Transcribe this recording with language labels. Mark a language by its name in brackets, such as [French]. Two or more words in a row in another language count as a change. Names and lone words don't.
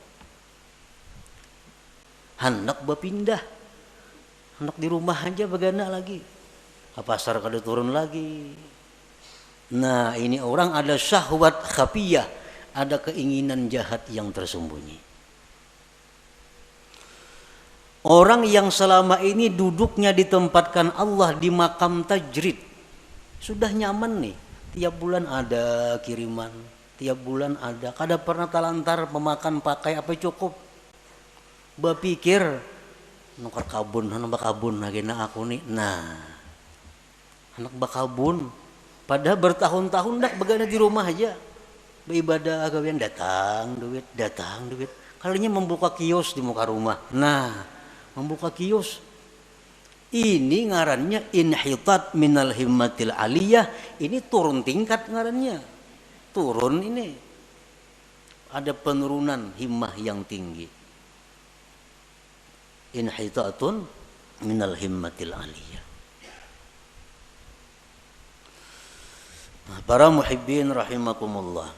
[Banjar] Hendak berpindah, hendak di rumah aja begana lagi, pasar kada turun lagi. [Indonesian] Nah, ini orang ada syahwat khafiyah, ada keinginan jahat yang tersembunyi. [Banjar] Orang yang selama ini duduknya ditempatkan Allah di makam tajrid, sudah nyaman nih, tiap bulan ada kiriman, tiap bulan ada, kada pernah talantar memakan pakai apa cukup. Berpikir nukar kabun, anak bakabun lagi na aku nih. Nah, anak bakabun, padahal bertahun-tahun dak begana di rumah aja, beribadah gawian datang duit. Kalinya membuka kios di muka rumah. Nah, membuka kios. Ini ngarannya [Arabic] انحطاط من الهمة العالية. [Banjar] Ini turun tingkat ngarannya. Turun ini. [Indonesian] Ada penurunan himmah yang tinggi. [Arabic] انحطاط من الهمة العالية. [Banjar] Nah, para [Arabic] محبين رحمكم الله.